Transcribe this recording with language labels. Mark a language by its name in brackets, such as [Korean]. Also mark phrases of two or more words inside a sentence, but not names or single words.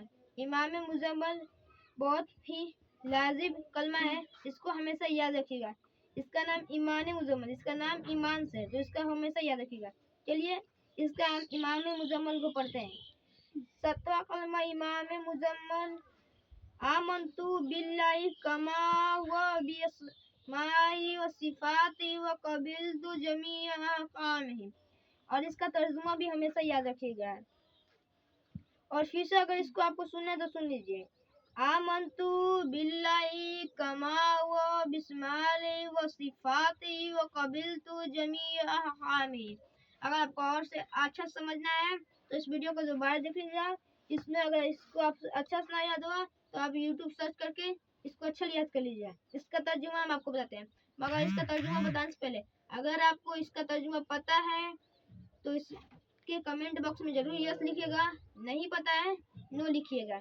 [Hindi] इमाम मुजम्मल बहुत ही लाजिम कलमा है, इसको हमेशा याद रखिएगा। इसका नाम ईमान मुजम्मल, इसका नाम ईमान से, तो इसका हमेशा याद रखिएगा। चलिए इसका हम इमाम मुजम्मल को पढ़ते हैं। 7वां कलमा इमाम मुजम्मल, [Arabic] آمنت بالله كما و بأسمائه وصفاته وقبلت جميع أحكامه. [Hindi] और इसका तर्जुमा भी हमेशा याद रखिएगा। और फिर से अगर इसको आपको सुनना है तो सुन लीजिए। [Arabic] آمنت بالله كما و بأسمائه وصفاته وقبلت جميع أحكامه. [Hindi] अगर आपको और से अच्छा समझना है तो इस वीडियो को दोबारा देख लीजिएगा। इसमें अगर इसको आप अच्छा से ना याद हुआ तो आप YouTube सर्च करके इसको अच्छा याद कर लीजिए। इसका तर्जुमा हम आपको बताते हैं, मगर इसका तर्जुमा बताने से पहले अगर आपको इसका तर्जुमा पता है तो इसके [English] comment box [Hindi] में जरूर यस लिखिएगा, नहीं पता है नो लिखिएगा।